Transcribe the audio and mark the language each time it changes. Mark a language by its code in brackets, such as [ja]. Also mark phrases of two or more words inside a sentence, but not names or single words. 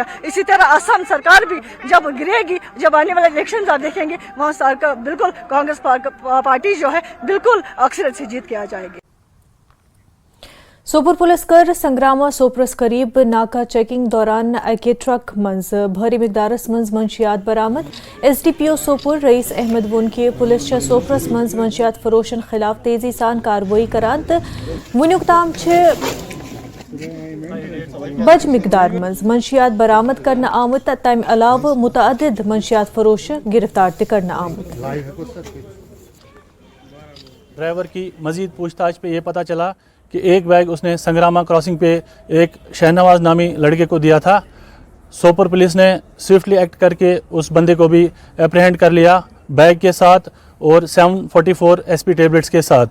[hi] इसी तरह असम सरकार भी जब गिरेगी, जब आने वाले इलेक्शन आप देखेंगे वहाँ सरकार बिल्कुल कांग्रेस पार्टी जो है बिल्कुल अक्सरत से जीत के आ जाएगी। [ks] सोपुर पुलिस कर संग्रामा सोपरस करीब नाका चेकिंग दौरान अके ट्रक मज भारी मिकदारस मज मंशियात बरामद। SDPO सोपुर रईस अहमद वोन कि पुलिस सोपरस मज मंशियात फरोशन खिलाफ तेजी सान कार्रवाई करान तो वुनुक ताम बज मिकदार मज मंशियात बरामद करना आमुत तम अलाव मुतअद्दिद मंशियात फरोश गिरफ्तार ते करना आमुत। [hi] ड्राइवर की मजीद पूछताछ पे ये पता चला कि एक बैग उसने संग्रामा क्रॉसिंग पे एक शहनवाज नामी लड़के को दिया था। सोपुर पुलिस ने [en] swiftly act [hi] करके उस बंदे को भी एप्रीहेंड कर लिया बैग के साथ और 744 SP टेबलेट्स के साथ।